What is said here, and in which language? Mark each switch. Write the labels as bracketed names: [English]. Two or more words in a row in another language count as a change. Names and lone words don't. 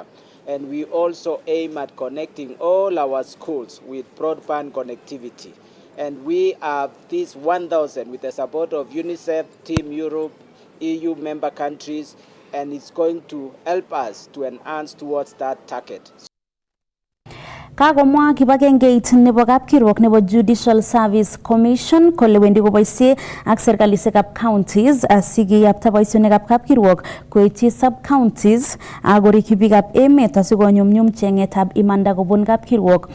[English] And we also aim at connecting all our schools with broadband connectivity. And we have this 1,000 with the support of UNICEF, Team Europe, EU member countries, and it's going to help us to enhance towards that target. [Kalenjin] Kagomwa kibagengeit nebo kapkirwok nebo Judicial Service Commission kole wendi koboisie ak serkalisiekab counties asikiyapta boisionikab kapkirwok koityi sub-counties akorikyi biikab emet asikonyumnyum chengetab imanda kobun kapkirwok.